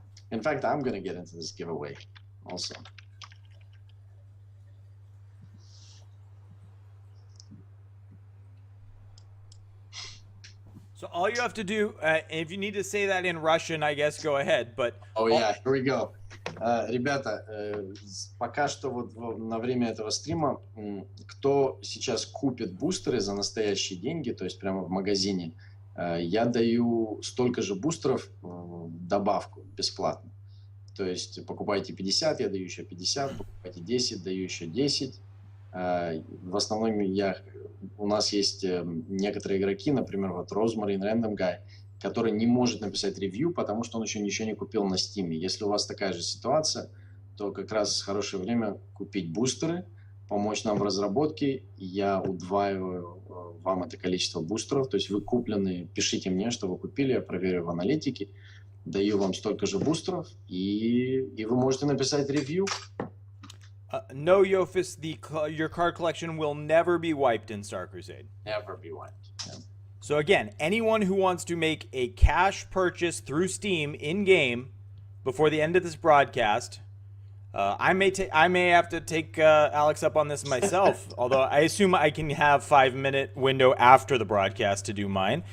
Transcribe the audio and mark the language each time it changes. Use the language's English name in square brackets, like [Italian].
[English] In fact, I'm going to get into this giveaway also. So all you have to do, if you need to say that in Russian, I guess go ahead. But yeah, here we go. [Russian] Ребята, пока что вот на время этого стрима, кто сейчас купит бустеры за настоящие деньги, то есть прямо в магазине, я даю столько же бустеров добавку бесплатно. То есть покупайте 50, я даю еще 50, покупайте 10, даю еще 10. В основном у нас есть некоторые игроки, например, вот Rosemary, Random Guy, который не может написать ревью, потому что он еще ничего не купил на Steam. Если у вас такая же ситуация, то как раз хорошее время купить бустеры, помочь нам в разработке. Я удваиваю вам это количество бустеров. То есть вы купленные, пишите мне, что вы купили, я проверю в аналитике, даю вам столько же бустеров, и вы можете написать ревью. [English] No, Yofis, your card collection will never be wiped in Star Crusade. Never be wiped. Yeah. So again, anyone who wants to make a cash purchase through Steam in-game before the end of this broadcast, I may have to take Alex up on this myself, although I assume I can have 5-minute window after the broadcast to do mine.